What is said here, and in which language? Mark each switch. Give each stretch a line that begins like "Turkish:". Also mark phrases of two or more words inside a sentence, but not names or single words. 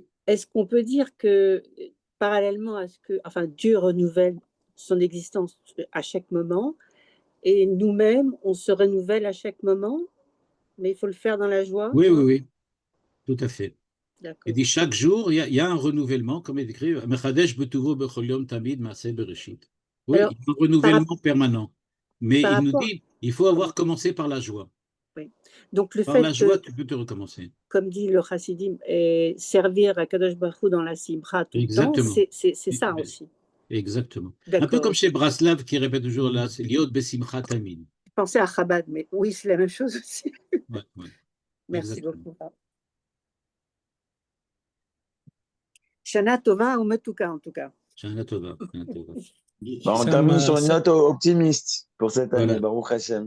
French: est-ce qu'on peut dire que, parallèlement à ce que, enfin, Dieu renouvelle son existence à chaque moment, et nous-mêmes, on se renouvelle à chaque moment, mais il faut le faire dans la joie? oui, tout à fait. Il D'accord. dit chaque jour, il y a un renouvellement, comme il écrit,
Hebrew: מחדש בטובו בכל יום תמיד מעשה בראשית.
French: Oui, Alors, il y a un renouvellement permanent. Mais par il nous rapport- dit, il faut avoir commencé par la joie. Oui. Donc le Par fait la joie, que, tu peux te recommencer. comme dit le Chassidim, servir à Kadosh Baruch Hu dans la simcha tout le temps, Exactement. c'est ça aussi. Exactement. Un peu D'accord. comme chez Braslav qui répète toujours là, c'est
Hebrew: להיות בשמחה תמיד.
French: Je pensais à Chabad, mais oui, c'est la même chose aussi. Ouais. Merci Exactement. beaucoup.
Hebrew: שנה טובה ou Metuka, en tout cas. שנה טובה. שנה טובה.
French: Bah, on Ça termine sur une ça- note optimiste pour cette année, Voilà.
Hebrew: ברוך השם.